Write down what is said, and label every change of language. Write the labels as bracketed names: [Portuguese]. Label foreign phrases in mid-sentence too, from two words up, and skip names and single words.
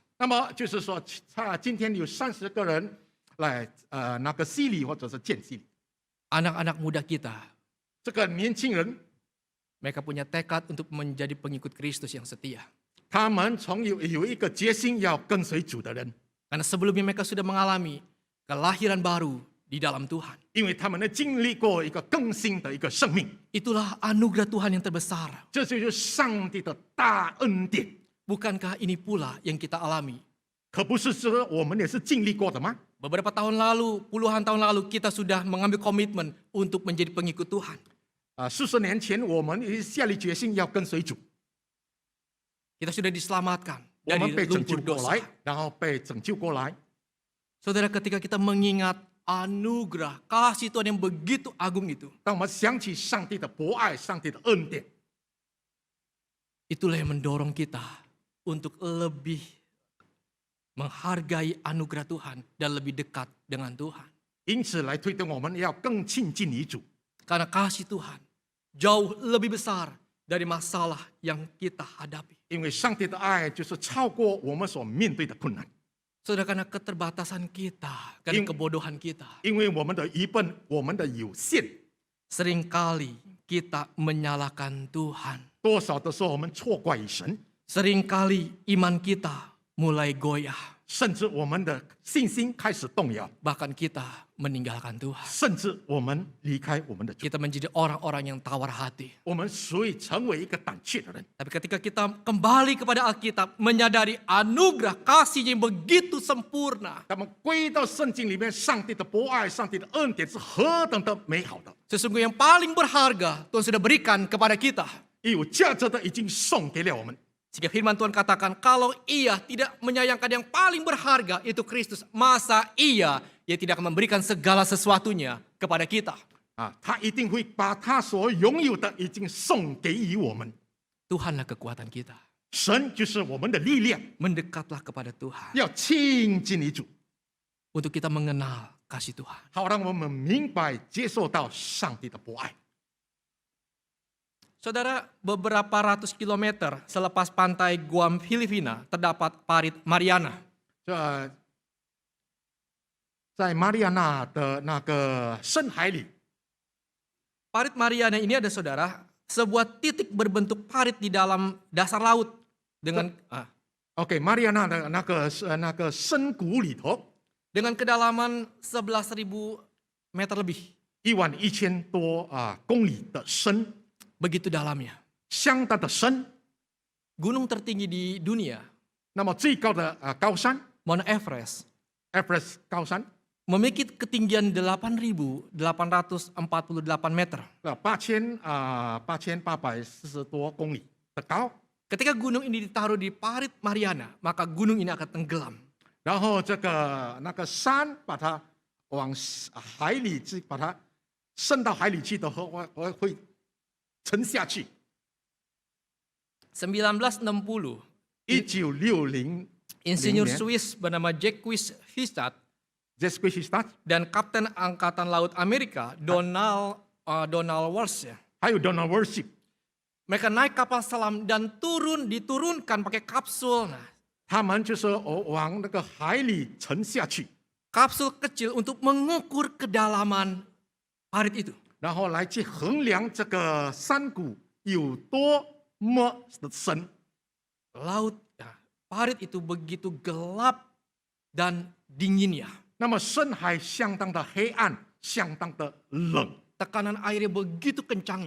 [Chinese] 那么就是说，今天有30个人来那个洗礼或者是见洗礼。 [Indonesian] Anak-anak muda kita, [Chinese] 这个年轻人， [Indonesian] mereka punya tekad untuk menjadi pengikut Kristus yang setia. [Chinese] 他们有一个决心要跟随主的人， [Indonesian] Karena sebelumnya mereka sudah mengalami kelahiran baru di dalam Tuhan. [Chinese] 因为他们呢经历过一个更新的一个生命， [Indonesian] Itulah anugerah Tuhan yang terbesar. [Chinese] 这就是上帝的大恩典。 [Indonesian] Bukankah ini pula yang kita alami? [Chinese] 可不是说我们也是经历过的吗？ [Indonesian] Beberapa tahun lalu, puluhan tahun lalu kita sudah mengambil komitmen untuk menjadi pengikut Tuhan. [Chinese] 40 年前我们也下定决心要跟随主， [Indonesian] Kita sudah diselamatkan [Chinese] 我们 [Indonesian] dari [Chinese] 被拯救 [Indonesian] lumpur [Chinese] 过 [Indonesian] dosa. [Chinese] 来，然后被拯救过来。 [Indonesian] Saudara, ketika kita mengingat anugerah, kasih Tuhan yang begitu agung itu, [Chinese] 当我们想起上帝的博爱、上帝的恩典， [Indonesian] itulah yang mendorong kita untuk lebih menghargai anugerah Tuhan dan lebih dekat dengan Tuhan. [Chinese] 因此来推动我们要更亲近于主。 [Indonesian] Karena kasih Tuhan jauh lebih besar dari masalah yang kita hadapi. [Chinese] 因为上帝的爱就是超过我们所面对的困难， [Indonesian] Saudara, karena keterbatasan kita, karena kebodohan kita, [Chinese] 因为我们的愚笨，我们的有限， [Indonesian] seringkali kita menyalahkan Tuhan. [Chinese] 多少的时候我们错怪于神， [Indonesian] Seringkali iman kita mulai goyah. [Chinese] 甚至我们的信心开始动摇， [Indonesian] Bahkan kita meninggalkan Tuhan. [Chinese] 甚至我们离开我们的主， [Indonesian] Kita menjadi orang-orang yang tawar hati. [Chinese] 我们所以成为一个胆怯的人。 [Indonesian] Tapi ketika kita kembali kepada Alkitab, menyadari anugerah kasih yang begitu sempurna, [Chinese] 他们归到圣经里面，上帝的博爱、上帝的恩典是何等的美好的， [Indonesian] sesungguhnya yang paling berharga Tuhan sudah berikan kepada kita. [Chinese] 有价值的已经送给了我们。 [Indonesian] Sehingga firman Tuhan katakan, kalau ia tidak menyayangkan yang paling berharga, itu Kristus, masa ia tidak akan memberikan segala sesuatunya kepada kita. [Chinese] 他一定会把他所拥有的已经送给予我们。 [Indonesian] Tuhanlah kekuatan kita. [Chinese] 神就是我们的力量， [Indonesian] Mendekatlah kepada Tuhan. [Chinese] 要亲近于主， [Indonesian] Untuk kita mengenal kasih Tuhan. [Chinese] 好让我们明白接受到上帝的博爱。 [Indonesian] Saudara, beberapa ratus kilometer selepas pantai Guam, Filipina, terdapat parit Mariana. [Chinese] 这在马里亚纳的那个深海里， [Indonesian] Parit Mariana ini ada saudara, sebuah titik berbentuk parit di dalam dasar laut. Dengan [Chinese] OK， 马里亚纳的那个深谷里头， [Indonesian] dengan kedalaman 11.000 meter lebih. [Chinese] 11000 多公里的深， [Indonesian] Begitu dalamnya. [Chinese] 相当的深。 [Indonesian] Gunung tertinggi di dunia, [Chinese] 那么最高的高山 [Indonesian] Mount Everest, [Chinese] ，Everest 高山， [Indonesian] memiliki ketinggian 8.848 meter. [Chinese] 8840 多公里的高。 [Indonesian] Ketika gunung ini ditaruh di parit Mariana, maka gunung ini akan tenggelam. [Chinese] 然后那个山把它往海里去，把它渗到海里去的话，会沉下去。 [Indonesian] 1960, [Chinese] 1960 [Indonesian] insinyur Swiss bernama Jacques Fistat [Chinese] Jacques [Indonesian] dan Kapten Angkatan Laut Amerika Donald Walsh, [Chinese] 还有 Donald Worship， [Indonesian] mereka naik kapal selam dan diturunkan pakai kapsul. Nah, [Chinese] 他们就是往那个海里沉下去， [Indonesian] kapsul kecil untuk mengukur kedalaman parit itu. [Chinese] 然后来去衡量这个山谷有多么的深。 [Indonesian] Laut, parit itu begitu gelap dan dinginnya. [Chinese] 那么深海相当的黑暗，相当的冷， [Indonesian] Tekanan airnya begitu kencangnya.